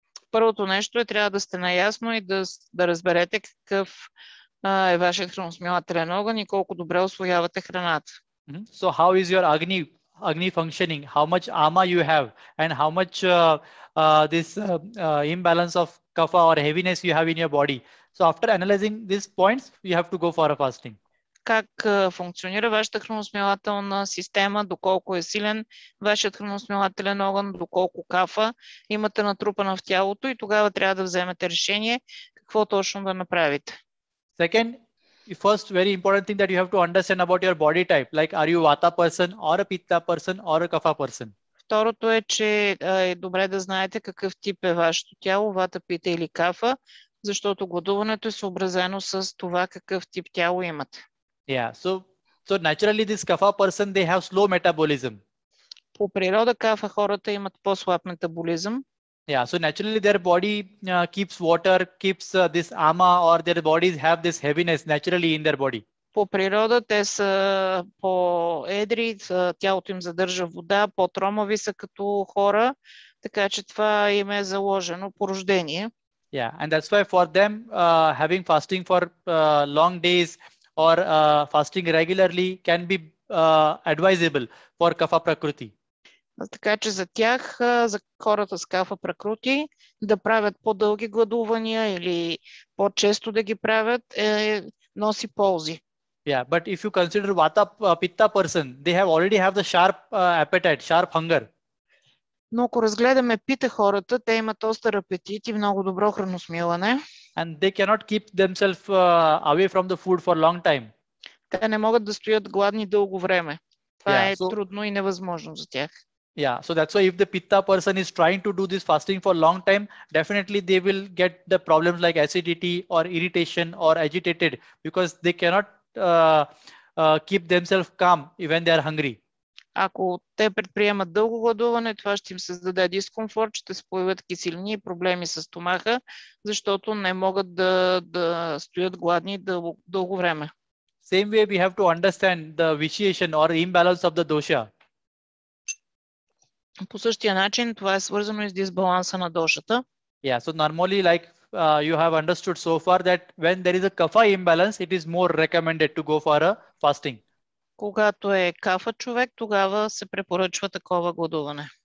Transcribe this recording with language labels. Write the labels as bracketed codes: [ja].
[bg] Първото нещо е трябва да сте наясно и да разберете какъв е вашият храносмилателен огън и колко добре усвоявате храната. [en] So how is your Agni? Agni functioning, how much ama you have, and how much this imbalance of kapha or heaviness you have in your body. So after analyzing these points, you have to go for a fasting. [bg] Как функционира вашата храносмилателна система, доколко е силен вашият храносмилателен огън, доколко кафа имате натрупана в тялото и тогава трябва да вземете решение какво точно да направите. [en] Second, first very important thing that you have to understand about your body type, like are you vata person or a pitta person or a kapha person. [bg] Второто е, че е добре да знаете какъв тип е вашето тяло, вата, пита или кафа, защото гладуването е съобразено с това какъв тип тяло имате. [en] Yeah, so naturally this kapha person, they have slow metabolism. [bg] По природа кафа хората имат по-слаб метаболизъм. [en] Yeah, so naturally their body keeps water, keeps this ama, or their bodies have this heaviness naturally in their body. [bg] По природа те са по-едри, тялото им задържа вода, по-тромави са като хора, така че това им е заложено по рождение. [en] Yeah, and that's why for them having fasting for long days or fasting regularly can be advisable for kapha prakriti. [bg] Така че за тях, за хората с кафа пракрути, да правят по-дълги гладувания или по-често да ги правят, носи ползи. [en] Yeah, but if you consider vata pitta person, they already have the sharp appetite, sharp hunger. [bg] Но ако разгледаме пита хората, те имат остър апетит и много добро храносмилане. [en] And they cannot keep themselves away from the food for long time. [bg] Те не могат да стоят гладни дълго време. Това е so, трудно и невъзможно за тях. [en] Yeah, so that's why if the pitta person is trying to do this fasting for long time, definitely they will get the problems like acidity or irritation or agitated because they cannot keep themselves calm when they are hungry. [bg] Ако те предприемат дълго гладуване, това ще им създаде дискомфорт, ще се появят киселини и проблеми с стомаха, защото не могат да стоят гладни дълго време. [en] Same way we have to understand the vitiation or imbalance of the dosha. [bg] По същия начин това е свързано и с дисбаланса на дошата. [en] Yeah, so normally like you have understood so far that when there is a kapha imbalance, it is more recommended to go for a fasting. [bg] Когато е кафа човек, тогава се препоръчва такова гладуване.